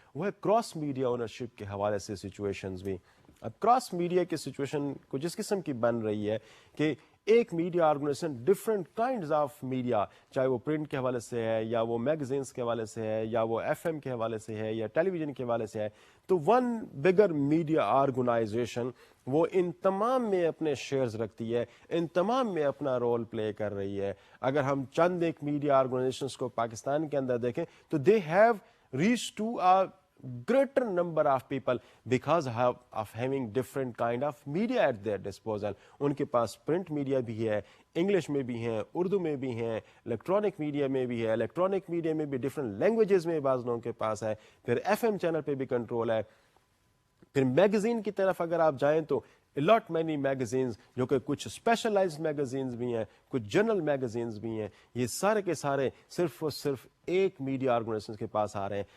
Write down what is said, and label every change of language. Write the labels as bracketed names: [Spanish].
[Urdu] وہ ہے cross media ownership کے حوالے سے سچویشنز بھی. اب کراس میڈیا کی سچویشن کو جس قسم کی بن رہی ہے کہ ایک media organization different kinds of media, چاہے وہ پرنٹ کے حوالے سے ہے یا وہ میگزینس کے حوالے سے ہے یا وہ FM کے حوالے سے ہے یا ٹیلی ویژن کے حوالے سے ہے, تو ون بگر میڈیا آرگنائزیشن وہ ان تمام میں اپنے شیئرز رکھتی ہے, ان تمام میں اپنا رول پلے کر رہی ہے. اگر ہم چند ایک میڈیا آرگنائزیشنز کو پاکستان کے اندر دیکھیں تو [English] They have reach to greater number of people because of having different kind of media at their disposal. [Urdu] ان کے پاس پرنٹ میڈیا بھی ہے, انگلش میں بھی ہیں, اردو میں بھی ہیں, الیکٹرانک میڈیا میں بھی ہے, الیکٹرانک میڈیا میں بھی ڈفرینٹ لینگویجز میں بعض لوگوں کے پاس ہے, پھر ایف ایم چینل پہ بھی کنٹرول ہے. پھر میگزین کی طرف اگر آپ جائیں تو [English] lot many magazines, [Urdu] جو کہ کچھ اسپیشلائزڈ میگزینز بھی ہیں, کچھ جنرل میگزینز بھی ہیں, یہ سارے کے سارے صرف اور صرف ایک میڈیا آرگنائزیشن کے پاس آ رہے ہیں.